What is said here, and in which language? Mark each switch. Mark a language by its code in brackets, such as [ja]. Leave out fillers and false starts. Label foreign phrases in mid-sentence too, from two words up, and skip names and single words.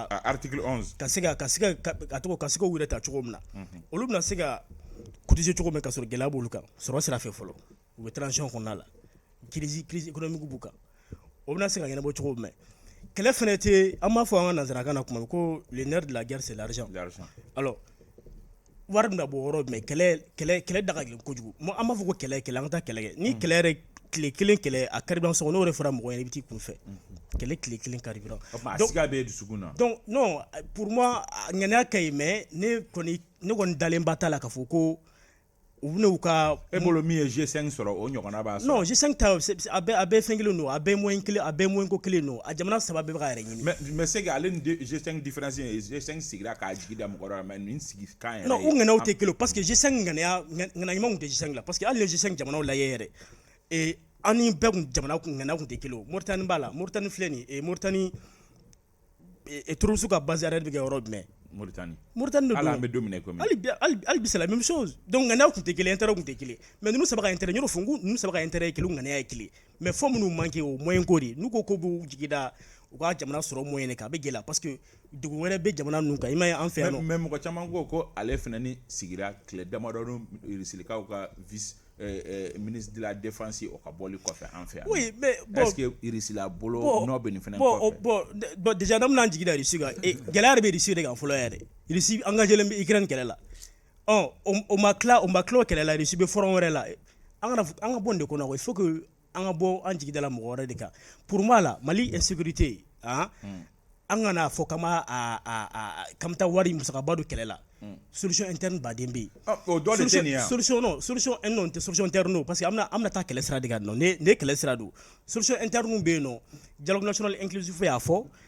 [bm] article 11 ka se ka yɛrɛ ta cogo min na olu bɛna se ka cotiser cogo min ka sɔrɔ gɛlɛya b'olu kan sɔrɔ sira fɛ fɔlɔ u bɛ transition kɔnɔna la crise économique b'u kan o bɛna se ka ɲɛnabɔ cogo min kɛlɛ fɛnɛ tɛ an b'a fɔ an ka nanzarakan na kuma ko [fr] le nerf de la guerre c'est l'argent alors [bm] wari bɛna bɔ yɔrɔ jumɛn kɛlɛ da ka gɛlɛn kojugu an b'a fɔ ko kɛlɛ an ka taa kɛlɛ kɛ ni kɛlɛ yɛrɛ tile kelen kɛlɛ a carburant sɔngɔ n'o yɛrɛ fɔra mɔgɔ ɲɛna i bɛ t'i kun fɛ kɛlɛ tile kelen carburant [fr] donc non pour moi [bm] ŋaniya ka ɲi mais ne kɔni dalenba t'a la k'a fɔ ko u bɛna u ka e bolo min ye G5 sɔrɔ o ɲɔgɔnna b'a sɔrɔ non G5 ta a bɛɛ fɛn kelen don a bɛɛ moyen kelen a bɛɛ moyen ko kelen don a jamana saba bɛɛ bɛ ka yɛrɛ ɲini [fr] mais c'est que [bm] ale ni G5 différence ye G5 sigira k'a jigi da mɔgɔ dɔ mais nin sigi kan yɛrɛ non u ŋaniyaw tɛ kelen [fr] parce que [bm] G5 ŋaniya ɲuman tun tɛ G5 la [fr] parce que [bm] hali ni G5 jamanaw lajɛ yɛrɛ an ni bɛɛ kun jamana ŋaniya kun tɛ kelen Mauritanie b'a la Mauritanie filɛ nin ye Mauritanie tourusiw ka base yɛrɛ bɛ kɛ yɔrɔ jumɛn Mauritanie de ala an bɛ don minɛ komi hali bi [fr] c'est la même chose donc [bm] ŋaniyaw kun tɛ kelen intérêt kun tɛ kelen mais ninnu saba ka intérêt y'o fɔ ninnu saba ka intérêt ye kelen ŋaniya ye kelen mais fɔ minnu manqué o moyen ko de n'u ko b'u jigi da u ka jamana sɔrɔ moyen de kan a bɛ gɛlɛya [fr] parce que [bm] dugu wɛrɛ bɛ jamana ninnu kan i m'a ye an fɛ yan nɔ mais mɔgɔ caman ko ale fana ni sigira tile damadɔ Irilikaw ka [fr] vice ministre de la défense [bm] o ka bɔli kɔfɛ an fɛ yan [fr] oui mais bon est-ce que [bm] Irisila bolo n'o bɛ nin fana kɔfɛ [fr] bon déjà [bm] n'an bɛna jigi da Irisi kan gɛlɛya yɛrɛ bɛ Irisi de kan fɔlɔ yɛrɛ Irisi engagé len bɛ Ukraine kɛlɛ la o ma tila o kɛlɛ la Irisi bɛ front wɛrɛ la an ka bɔ nin de kɔnɔ [fr] il faut que [bm] an ka bɔ an jigi da la mɔgɔ wɛrɛ de kan [fr] pour moi [bm] la Mali insécurité an kana fɔ k'an bɛ taa wari musakaba don kɛlɛ la [fr] solution interne [bm] baden bɛ yen solution non tɛ [fr] solution interne parce que [bm] an bɛna taa kɛlɛ sira de kan ne kɛlɛ sira don [fr] solution interne [bm] bɛ yen nɔ [fr] dialogue national inclusif [bm] y'a fɔ